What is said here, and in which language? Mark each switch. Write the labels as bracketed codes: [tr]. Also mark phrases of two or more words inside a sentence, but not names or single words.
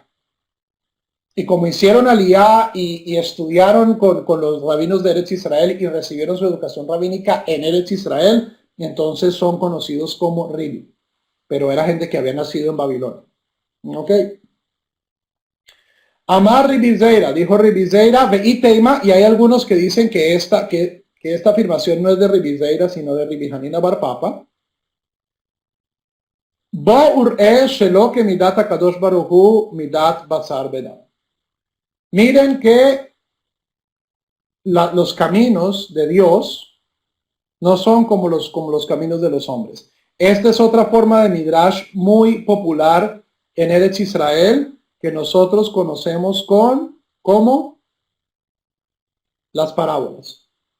[es] Y como hicieron aliyah y estudiaron con los rabinos de Eretz Israel y recibieron su educación rabínica en Eretz Israel, entonces son conocidos como Ribi. Pero era gente que había nacido en Babilonia. ¿Ok? Amar Ribizeira, dijo Ribizeira, veiteima, y hay algunos que dicen que esta afirmación no es de Ribizeira, sino de Ribi Hanina Bar Papa. [he] בוא וראה שלא כמידת הקדוש ברוך הוא מידת בשר ודם. [es] Miren que los caminos de Dios no son como los caminos de los hombres. Esta es otra forma de Midrash muy popular en Eretz Israel que nosotros conocemos como las parábolas.